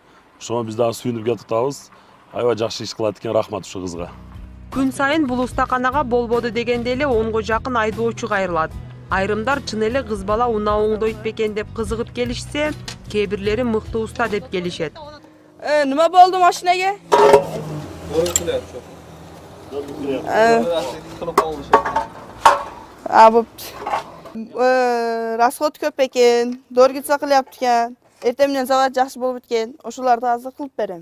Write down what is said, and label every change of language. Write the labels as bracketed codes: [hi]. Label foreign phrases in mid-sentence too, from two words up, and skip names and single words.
[ky] Ошого биз дагы сүйүнүп жатабыз. Аябай жакшы иш кылат экен, рахмат ушу кызга. Күн сайын бул устаканага болбоду дегенде эле 10го жакын айдоочу кайрылат. Айрымдар чын эле кыз бала унаа оңдойт бекен деп кызыгып келишсе, кээ бирлери мыкты уста деп келишет. [uz] Nima bo'ldi mashinaga? Bo'pti. Расход ko'p ekan, dorgitsa qilyapti ekan. Ertamen zavod yaxshi bo'lib ketgan. O'shalarni hozir qilib beraman.